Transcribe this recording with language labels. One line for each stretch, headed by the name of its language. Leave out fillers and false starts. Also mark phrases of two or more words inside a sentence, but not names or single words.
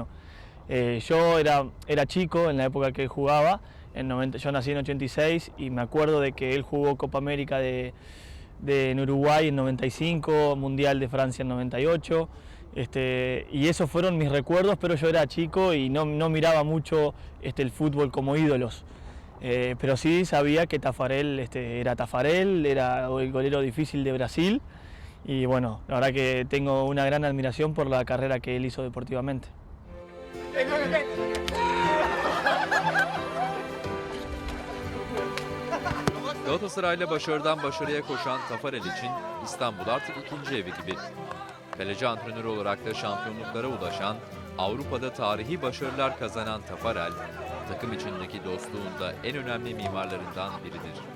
Spanish: Yo era chico en la época que él jugaba, yo nací en 86 y me acuerdo de que él jugó Copa América en Uruguay en 95, Mundial de Francia en 98, y esos fueron mis recuerdos, pero yo era chico y no miraba mucho el fútbol como ídolos. Pero sí sabía que Taffarel era Taffarel, era el golero difícil de Brasil y bueno, la verdad que tengo una gran admiración por la carrera que él hizo deportivamente.
Turkish: Galatasaray'la başarıdan başarıya koşan Taffarel için İstanbul artık ikinci evi gibi. Kaleci antrenörü olarak da şampiyonluklara ulaşan, Avrupa'da tarihi başarılar kazanan Taffarel, takım içindeki dostluğun da en önemli mimarlarından biridir.